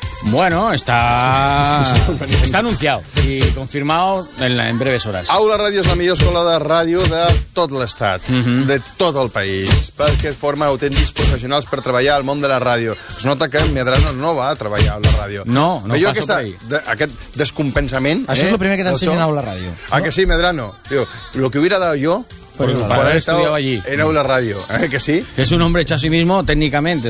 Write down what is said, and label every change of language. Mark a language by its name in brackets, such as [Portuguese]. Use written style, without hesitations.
[Spanish] Bueno, está anunciado y confirmado en breves horas. [Catalan] Aula Ràdio és la millor escola de ràdio de tot l'estat, de tot el país, perquè forma autèntics professionals per treballar al món de la ràdio. Es nota que Medrano no va a treballar a la ràdio. No passa per ahí. Aquest descompensament... Això és el primer que t'ensenyen a Aula Ràdio. Ah, que sí, Medrano? [Spanish] Tio, lo que hubiera dado yo... Por haber estudiado allí. En Aula Ràdio, que sí. Es un hombre hecho a sí mismo técnicamente.